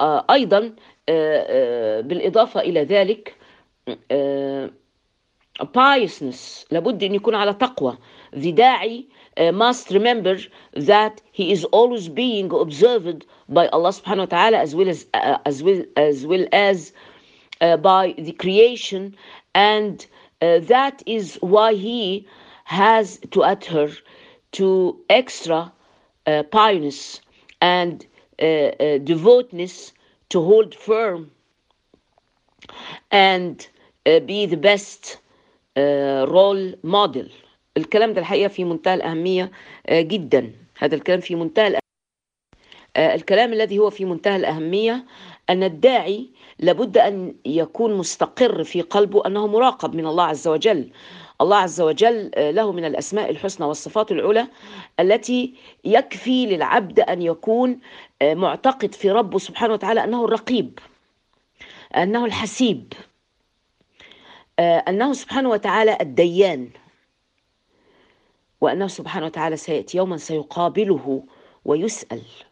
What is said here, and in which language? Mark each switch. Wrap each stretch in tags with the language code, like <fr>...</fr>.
<ar>أيضا بالإضافة إلى ذلك piousness، لابد أن يكون على تقوى.</ar> <en>The داعي must remember that he is always being observed by Allah سبحانه وتعالى as well as by the creation, and that is why he has to adhere to extra piousness and devotedness to hold firm and be the best role model.</en> <ar>الكلام ده الحقيقة في منتهى الأهمية جدا، هذا الكلام في منتهى الكلام الذي هو في منتهى الأهمية، أن الداعي لابد أن يكون مستقر في قلبه أنه مراقب من الله عز وجل. الله عز وجل له من الأسماء الحسنى والصفات العلى التي يكفي للعبد أن يكون معتقد في ربه سبحانه وتعالى أنه الرقيب، أنه الحسيب، أنه سبحانه وتعالى الديان، وأنه سبحانه وتعالى سيأتي يوما سيقابله ويسأل.</ar>